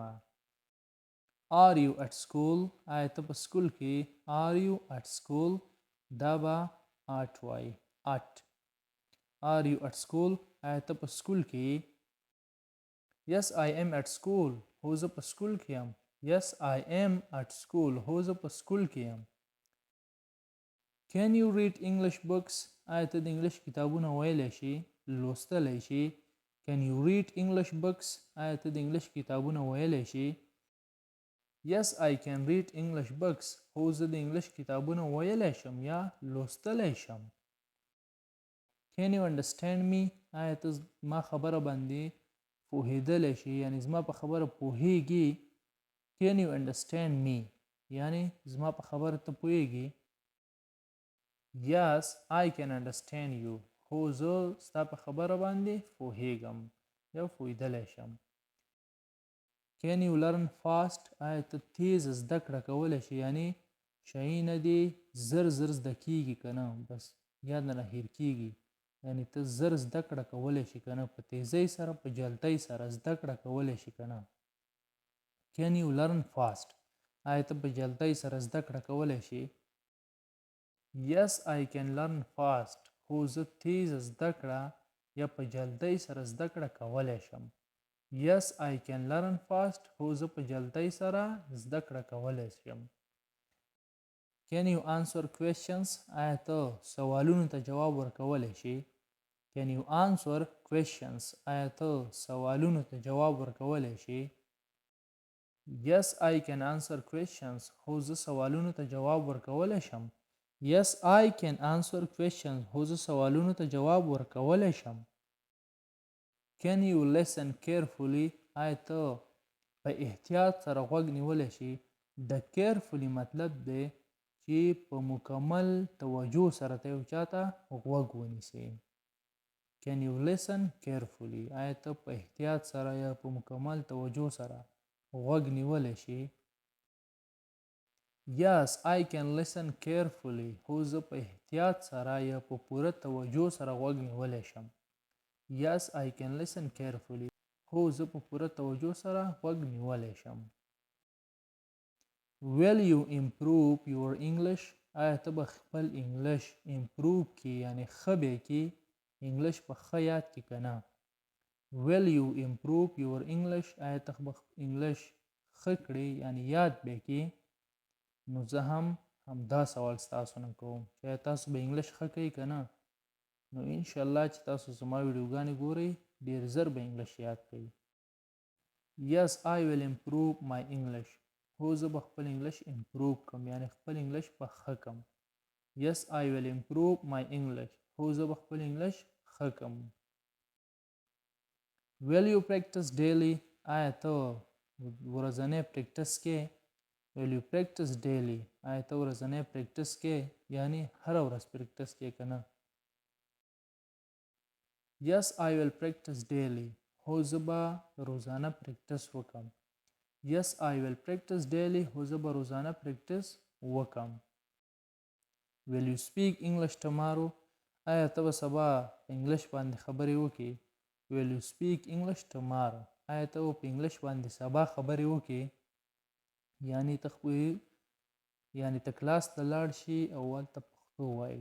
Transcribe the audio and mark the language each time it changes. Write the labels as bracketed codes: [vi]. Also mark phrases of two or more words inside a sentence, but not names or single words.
[en] Are you at school? [ps] آیا ته په سکول کې؟ [en] Are you at school? [ps] دا به at وایي. [en] At. Are you at school? [ps] آیا ته په سکول کې؟ [en] Yes, I am at school. [ps] هو زه په سکول کې یم. [en] Yes, I am at school. [ps] هو زه په سکول کې یم. [en] Can you read English books? [ps] آیا ته د انګلیش کتابونه ویلی شي؟ لوستلی شي؟ [en] Can you read English books? [ps] آیا ته د انګلیش کتابونه ویلی شي؟ [en] Yes, I can read English books. [ps] هو زه د انګلیش کتابونه ویلی شم یا لوستلی شم. [en] Can you understand me? [ps] آیا ته زما خبره باندې پوهېدلی شي یعنې زما په خبره پوهېږي؟ [en] Can you understand me? [ps] یعنې زما په خبره ته پوهېږي؟ [en] Yes, I can understand you. [ps] هو زه ستا په خبره باندې پوهېږم یا پوهېدلی شم. [en] Can you learn fast? [ps] آیا ته تیز زده کړه کولی شي یعنې شیونه دې زر زر زده کېږي که نه بس یاد نه هیر کېږي یعنې ته زر زده کړه کولی شي که نه په تیزۍ سره په جلدۍ سره زده کړه کولی شي که نه. [en] Can you learn fast? [ps] آیا ته په جلدۍ سره زده کړه کولی شي؟ [en] Yes, I can learn fast. [ps] هو زه تیز زده کړه یا په جلدۍ سره زده کړه کولی شم. [en] Yes, I can learn fast. [ps] هو زه په جلدۍ سره زده کړه کولی شم. [en] Can you answer questions? [ps] آیا ته سوالونو ته جواب ورکولی شي؟ [en] Can you answer questions? [ps] آیا ته سوالونو ته جواب ورکولی شي؟ [en] Yes, I can answer questions. [ps] هو زه سوالونو ته جواب ورکولی شم. [en] Yes, I can answer questions. [ps] هو زه سوالونو ته جواب ورکولی شم. [en] Can you listen carefully? [ps] آیا ته په احتیاط سره غوږ نیولی شي. د کیرفولي مطلب دی چې په مکمل توجه سره ته یو چاته غوږ ونیسئ. [en] Can you listen carefully؟ [ps] آیا ته په احتیاط سره یا په مکمل توجه سره غوږ نیولی شي؟ [en] Yes, I can listen carefully. [ps] هو زه په احتیاط سره یا په پوره توجه سره غوږ نیولی شم. [en] Yes, I can listen carefully. [ps] هو زه په پوره توجه سره غوږ نیولی شم. [en] Will you improve your English؟ [ps] آیا ته به خپل انګلش امپروو کی یعنی ښه به کی انګلش په ښه یاد کی که نه؟ [en] Will you improve your English؟ [ps] آیا ته به انګلش ښه کړې یعنی یاد به کی؟ نو زه هم همدا سوال ستاسو نه کوم چې آیا تاسو به انګلش ښه کوئ که نه؟ نو انشاءالله چې تاسو زما ویډیوګانې ګورئ ډېر زر به انګلش یاد کړئ. [en] Yes, I will improve my English. [ps] هو زه به خپل انګلش امپروو کړم یعنی خپل انګلش به ښه کړم. [en] Yes, I will improve my English. [ps] هو زه به خپل انګلش ښه کړم. [en] Will you practice daily؟ [ps] آیا ته ورځنی پریکټس کې؟ [en] Will you practice daily؟ [ps] آیا ته ورځنی پریکټس کې یعنی هره ورځ پریکټس کې که نه؟ [en] Yes, I will practice daily. [ps] هو زه به روزانه پریکټس وکړم. [en] Yes, I will practice daily. [ps] هو زه به روزانه پریکټس وکړم. [en] Will you speak English tomorrow؟ [ps] آیا ته به سبا انګلش باندې خبرې وکړې؟ [en] Will you speak English tomorrow؟ [ps] آیا ته به په انګلش باندې سبا خبرې وکړې؟ یعنی ته کلاس ته لاړ شي او هلته پښتو وایي.